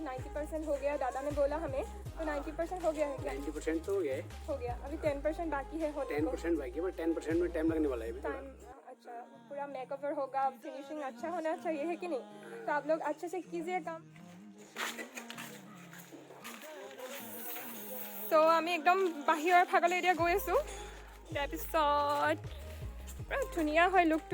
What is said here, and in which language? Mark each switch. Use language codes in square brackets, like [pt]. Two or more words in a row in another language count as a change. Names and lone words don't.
[hi] 90% हो गया दादा ने बोला हमें। तो 90% हो गया है क्या? 90% तो हो गया है। हो गया, अभी 10% बाकी है होने को। 10% बाकी है, बट 10% में टाइम लगने वाला है अभी। अच्छा, पूरा मेकओवर होगा, फिनिशिंग अच्छा होना चाहिए है कि नहीं? तो आप लोग अच्छे से कीजिए काम। [as] तो আমি একদম বাহিৰৰ ভাগলৈ এতিয়া গৈ আছোঁ। তাৰপিছত পুৰা ধুনীয়া হয় লুকটো।